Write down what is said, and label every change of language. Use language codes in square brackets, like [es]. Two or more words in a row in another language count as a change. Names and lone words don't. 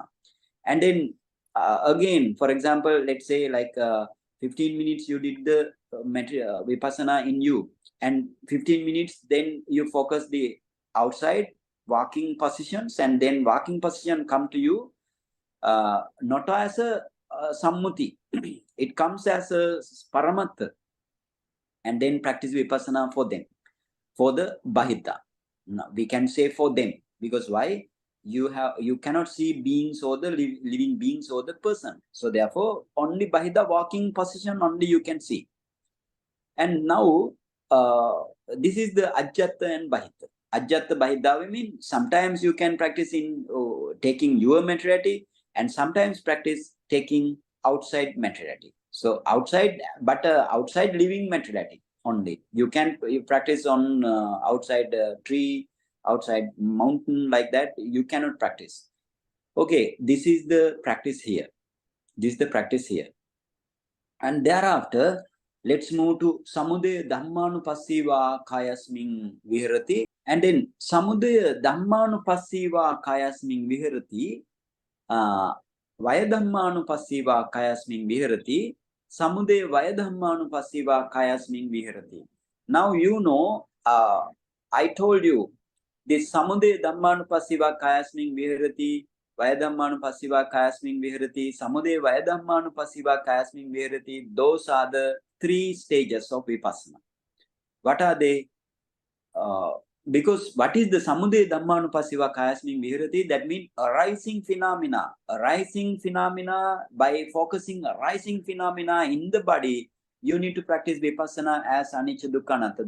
[en] And then again, for example, let's say like 15 minutes you did the vipassana in you, and 15 minutes then you focus the outside walking positions, and then walking position come to you not as a sammuti, it comes as a paramattha, and then practice vipassana for them, for the bahidha. Now, we can say for them, because why? You cannot see beings or the living beings or the person. So therefore, only bahidha walking position only you can see. And now this is the ajjatta and bahidha. [pi] Ajjatta bahidha, [en] I mean sometimes you can practice in taking your materiality, and sometimes practice taking outside materiality. So outside, but outside living materiality only. You practice on outside tree, outside mountain, like that. You cannot practice. Okay, this is the practice here. This is the practice here. And thereafter, let's move to [pi] samudaya dhammanupassiva kayasmin viharati. [en] And then [pi] samudaya dhammanupassiva kayasmin viharati. Vaya dhammanupassiva kayasmin viharati. Samudaya vaya dhammanupassiva kayasmin viharati. [en] Now you know, I told you this [pi] samudaya dhammanupassiva kayasmin viharati Vaya Dhammanupassiva Kayasmin Viharati, Samudaya Vaya Dhammanupassiva Kayasmin Viharati. [en] Those are the 3 stages of Vipassana. What are they? Because what is the [pi] Samudaya Dhammanupassiva Kayasmin Viharati? [en] That means arising phenomena. Arising phenomena, by focusing arising phenomena in the body, you need to practice Vipassana as [pi] Anicca Dukkha Anatta.